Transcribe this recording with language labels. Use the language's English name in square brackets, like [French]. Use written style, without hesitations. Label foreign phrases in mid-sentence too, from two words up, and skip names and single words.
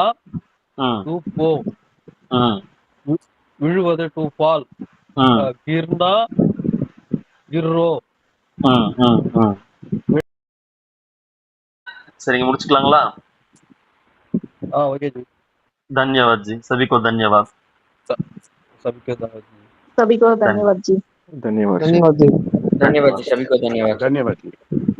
[Tamil] ம் தூப்போ. ம் விழுவது, [English] to fall, ம் [Hindi] गिरना, गिरो. [Tamil] ம் ம் ம் சரிங்க, முடிச்சுக்கலாங்களா? ஓகே ஜி. [Hindi] धन्यवाद जी, सभी को धन्यवाद. सबको धन्यवाद जी. सभी को धन्यवाद जी. धन्यवाद धन्यवाद जी. धन्यवाद जी, सभी को धन्यवाद. धन्यवाद जी.